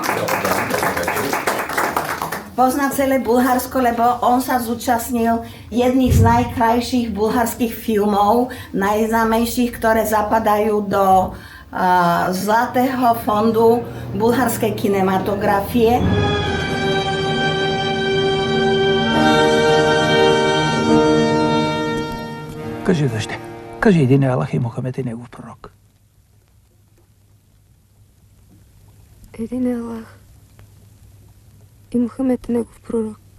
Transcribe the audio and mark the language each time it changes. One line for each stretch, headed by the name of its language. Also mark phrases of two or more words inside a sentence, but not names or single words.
Slovak: Pozná celé Bulharsko, lebo on sa zúčastnil jedných z najkrajších bulharských filmov, najznámejších, ktoré zapadajú do Zlatého fondu bulharskej kinematografie.
Bulgarian: Кажи защо. Кажи един Аллах и Мухамед е негов пророк. Един Аллах и Мухамед е негов пророк.